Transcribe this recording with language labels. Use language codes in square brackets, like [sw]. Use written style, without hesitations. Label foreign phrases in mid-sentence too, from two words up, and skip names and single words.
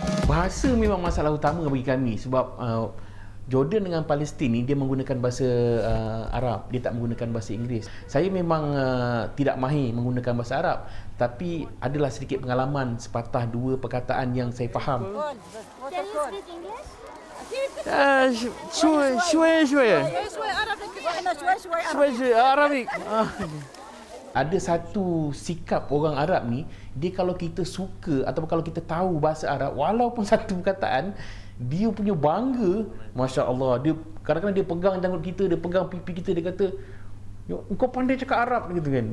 [ms] Bahasa memang masalah utama bagi kami sebab Jordan dengan Palestin ni dia menggunakan bahasa Arab, dia tak menggunakan bahasa Inggeris. Saya memang tidak mahir menggunakan bahasa Arab, tapi adalah sedikit pengalaman sepatah dua perkataan yang saya faham. [en] Can you speak English? [ar] شوي شوي شوي شوي عربي احنا شوي شوي شوي Arabik. [ms] Ada satu sikap orang Arab ni, dia kalau kita suka ataupun kalau kita tahu bahasa Arab, walaupun satu perkataan, dia punya bangga, [ar] ما شاء الله. [ms] Dia kadang-kadang dia pegang janggut kita, dia pegang pipi kita, dia kata, "Engkau pandai cakap Arab," gitu kan.